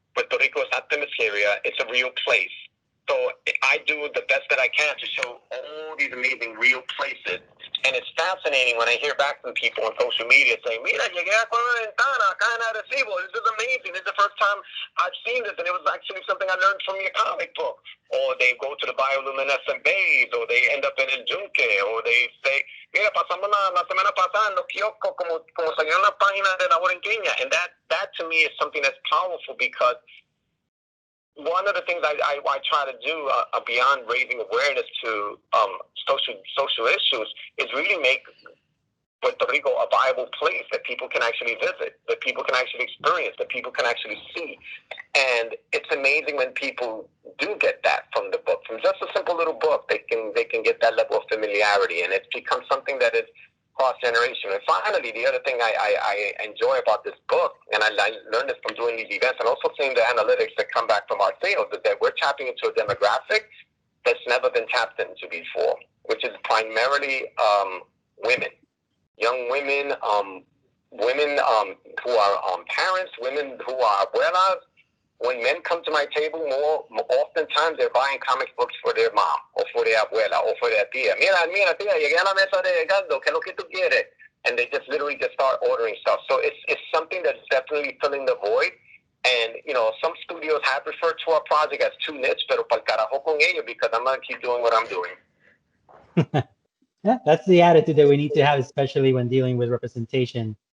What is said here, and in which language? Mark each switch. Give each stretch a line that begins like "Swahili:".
English: Puerto Rico is not Themyscira. It's a real place. So I do the best that I can to show all these amazing real places. And it's fascinating when I hear back from people on social media saying,
Spanish: mira, llegué a Cueva Ventana, acá en Arecibo.
English: This is amazing. This is the first time I've seen this, and it was actually something I learned from your comic book. Or they go to the bioluminescent bays, or they end up in El Yunque, or they say,
Spanish: mira, pasamos la semana pasada en los kioscos como salió en la página de La Borinqueña.
English: And that to me is something that's powerful, because one of the things I try to do beyond raising awareness to social issues is really make Puerto Rico a viable place that people can actually visit, that people can actually experience, that people can actually see. And it's amazing when people do get that from the book, from just a simple little book. They can get that level of familiarity, and it's become something that is cross-generation. And finally, the other thing I enjoy about this book, and I learned this from doing these events and also seeing the analytics that come back from our sales, is that we're tapping into a demographic that's never been tapped into before, which is primarily women, young women, women who are parents, women who are abuelas. When men come to my table, more oftentimes they're buying comic books for their mom or for their abuela or for their tía.
Spanish: Mira, tía, llegué a la mesa de Edgardo, ¿qué es lo que tú quieres?
English: And they just literally just start ordering stuff. So it's something that's definitely filling the void. And, you know, some studios have referred to our project as too niche,
Spanish: pero pa'l carajo con ello,
English: because I'm going to keep doing what I'm doing. Yeah, that's the attitude that we need to have, especially when dealing with representation.